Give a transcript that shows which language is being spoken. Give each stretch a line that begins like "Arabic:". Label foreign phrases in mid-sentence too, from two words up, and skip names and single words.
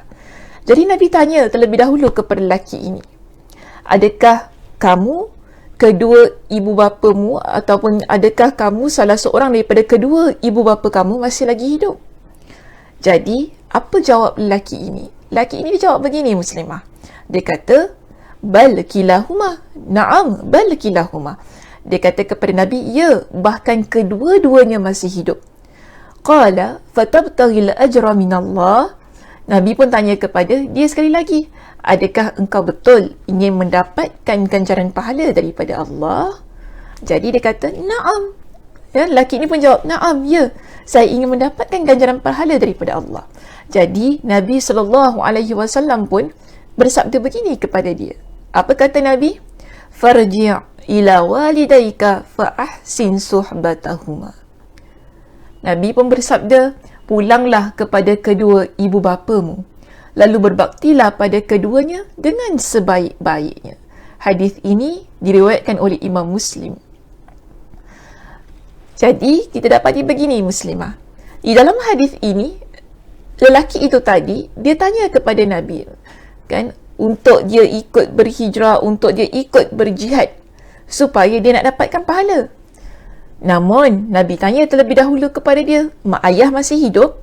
Malay: Jadi Nabi tanya terlebih dahulu kepada lelaki ini, adakah kamu kedua ibu bapamu, ataupun adakah kamu salah seorang daripada kedua ibu bapa kamu masih lagi hidup? Jadi apa jawab lelaki ini? Lelaki ini dia jawab begini muslimah. Dia kata,
Arabic: بل كلاهما نعم بل كلاهما.
Malay: Dia kata kepada Nabi, ya, bahkan kedua-duanya masih hidup.
Arabic: قال فتبتغي الأجر من الله.
Malay: Nabi pun tanya kepada dia sekali lagi, adakah engkau betul ingin mendapatkan ganjaran pahala daripada Allah? Jadi dia kata, na'am. Ya, lelaki ni pun jawab, na'am, ya, saya ingin mendapatkan ganjaran pahala daripada Allah. Jadi Nabi SAW pun bersabda begini kepada dia. Apa kata Nabi?
Arabic: فارجع إلى والديك فأحسن صحبتهما.
Malay: Nabi pun bersabda, pulanglah kepada kedua ibu bapamu, lalu berbaktilah pada keduanya dengan sebaik-baiknya. Hadis ini diriwayatkan oleh Imam Muslim. Jadi kita dapati begini muslimah. Di dalam hadis ini, lelaki itu tadi dia tanya kepada Nabi, kan, untuk dia ikut berhijrah, untuk dia ikut berjihad supaya dia nak dapatkan pahala. Namun Nabi tanya terlebih dahulu kepada dia, mak ayah masih hidup?